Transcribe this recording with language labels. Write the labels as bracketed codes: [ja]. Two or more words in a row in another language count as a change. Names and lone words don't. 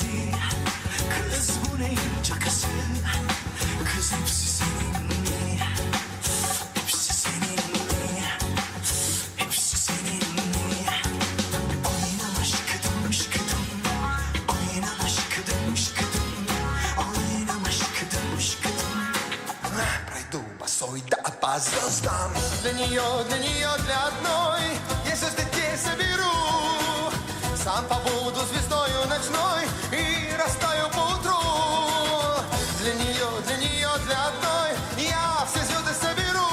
[tr] Kız bu neyin cakası? Kız hepsi senin mi? Hepsi senin mi? Hepsi senin mi? Oynama şıkıdım şıkıdım. Oynama şıkıdım şıkıdım. Oynama şıkıdım şıkıdım. [ru] Пройду босой до звездам. Для нее, для одной я сейчас детей соберу. Сам побуду звездою ночной и растаю поутру. Для нее, для одной я все звезды соберу.